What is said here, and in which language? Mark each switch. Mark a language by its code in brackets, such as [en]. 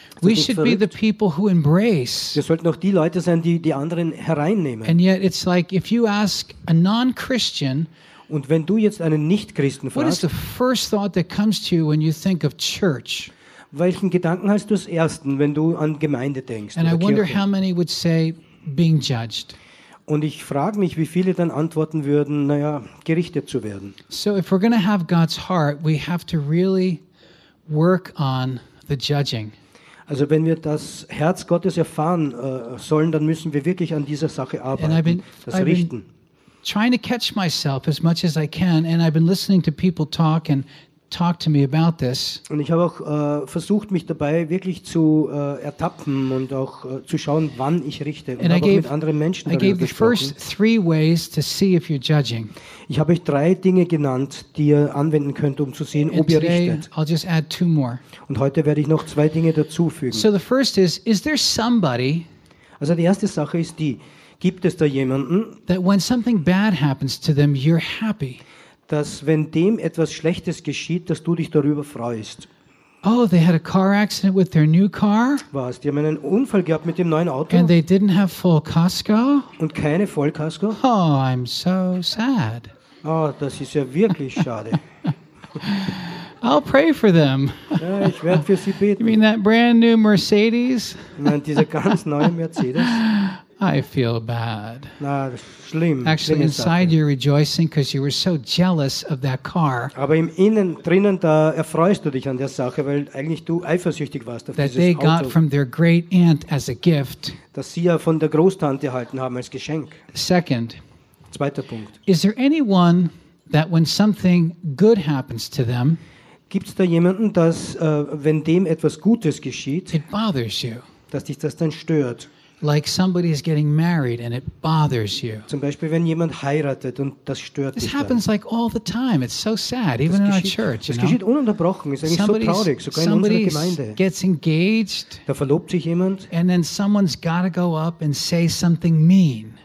[en] We should be the people who embrace. [de] Wir sollten auch die Leute sein, die die anderen hereinnehmen. [en] And yet it's like if you ask a non-Christian. [de] Und wenn du jetzt einen Nicht-Christen fragst. [en] What is the first thought that comes to you when you think of church? [de] Welchen Gedanken hast du als ersten, wenn du an Gemeinde denkst? [en] And I wonder how many would say being judged. [de] Und ich frage mich, wie viele dann antworten würden, naja, gerichtet zu werden. [en] So if we're going to have God's heart, we have to really work on the judging. [de] Also wenn wir das Herz Gottes erfahren sollen, dann müssen wir wirklich an dieser Sache arbeiten, das Richten. [en] Trying to catch myself as much as I can, and I've been listening to people talk and talk to me about this. [de] Und ich habe auch versucht, mich dabei wirklich zu ertappen und auch zu schauen, wann ich richte. Und habe auch mit anderen Menschen darüber gesprochen. [en] I gave the first three ways to see if you're judging. [de] Ich habe euch drei Dinge genannt, die ihr anwenden könnt, um zu sehen, ob ihr richtet. [en] I'll just add two more. [de] Und heute werde ich noch zwei Dinge dazufügen. [en] So the first is there somebody? [de] Also die erste Sache ist die: Gibt es da jemanden? [en] That when something bad happens to them, you're happy. [de] Dass wenn dem etwas Schlechtes geschieht, dass du dich darüber freust. [en] Oh, they had a car accident with their new car. [de] Was? Die haben einen Unfall gehabt mit dem neuen Auto. [en] And they didn't have full casco. [de] Und keine Vollkasko. [en] Oh, I'm so sad. [de] Oh, das ist ja wirklich schade. [en] I'll pray for them. [de] Ja, ich werde für sie beten. [en] You mean that brand new Mercedes? [de] Nein, diese ganz neue Mercedes. [en] I feel bad. [de] Na, schlimm. [en] Actually, inside you're rejoicing because you were so jealous of that car. [de] Aber im Innen drinnen da erfreust du dich an der Sache, weil eigentlich du eifersüchtig warst auf dieses Auto. [en] That they got from their great aunt as a gift. [de] Dass sie ja von der Großtante erhalten haben als Geschenk. [en] Second. [de] Zweiter Punkt. [en] Is there anyone that when something good happens to them? [de] Gibt's da jemanden, dass wenn dem etwas Gutes geschieht? [en] It bothers you. [de] Dass dich das dann stört. [en] Like somebody is getting married and it bothers you. [de] Zum Beispiel, wenn jemand heiratet und das stört dich. [en] This happens like all the time. It's so sad, even in our church. [de] Es geschieht ununterbrochen. Es ist eigentlich so traurig, sogar in unserer Gemeinde. [en] Somebody gets engaged. [de] Da verlobt sich jemand. [en] And then someone's got to go up and say something mean.